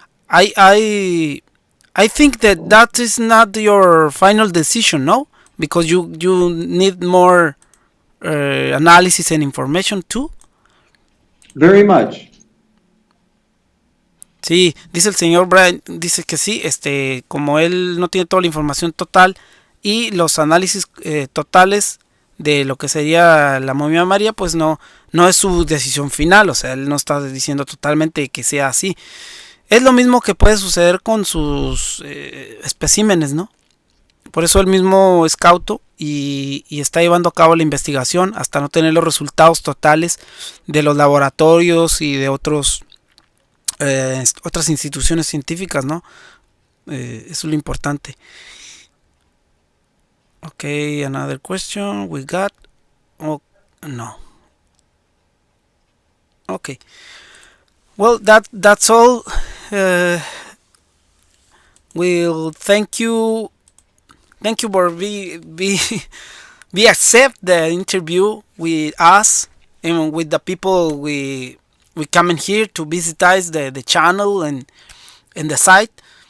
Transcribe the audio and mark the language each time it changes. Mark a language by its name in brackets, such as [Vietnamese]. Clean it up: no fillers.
[English] I I I think that that is not your final decision, no, because you need more analysis and information too. Very much. [Spanish] Sí, dice el señor Brien, dice que sí, como él no tiene toda la información total y los análisis totales de lo que sería la momia María, pues no es su decisión final, o sea, él no está diciendo totalmente que sea así. Es lo mismo que puede suceder con sus especímenes, ¿no? Por eso él mismo es cauto y está llevando a cabo la investigación hasta no tener los resultados totales de los laboratorios y de otras instituciones científicas, ¿no? Eso es lo importante. [English] Okay, another question we got. Oh, no. Okay. Well, that's all. We'll thank you for be accept the interview with us and with the people we come in here to visit us the channel and the site.